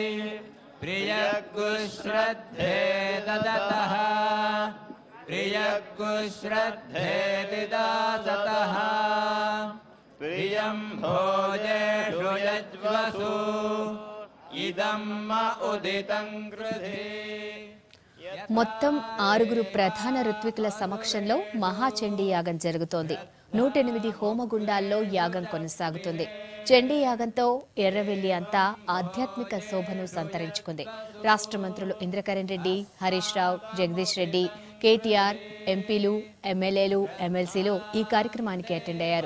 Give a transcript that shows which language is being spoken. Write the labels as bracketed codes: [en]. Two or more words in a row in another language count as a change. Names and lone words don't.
[sa] प्रियगुश्रद्धे ददतः प्रियगुश्रद्धे दिदासतः प्रियं भोजेषु यज्वसु इदं उदितं कृधे. [te] మొత్తం 6 ప్రధాన ఋత్వికుల సమక్షంలో మహాచండీ యాగం జరుగుతోంది. 108 హోమగుండాల్లో యాగం కొనసాగుతుంది. చండీ యాగంతో ఎర్రవెల్లి అంతా ఆధ్యాత్మిక శోభను సంతరించుకుంది. రాష్ట్ర మంత్రులు ఇంద్రకరణ్ రెడ్డి, హరీష్ రావు, జగదీష్ రెడ్డి, కేటీఆర్, ఎంపీలు, ఎమ్మెల్యేలు, ఎమ్మెల్సీలు ఈ కార్యక్రమానికి అటెండ్ అయ్యారు.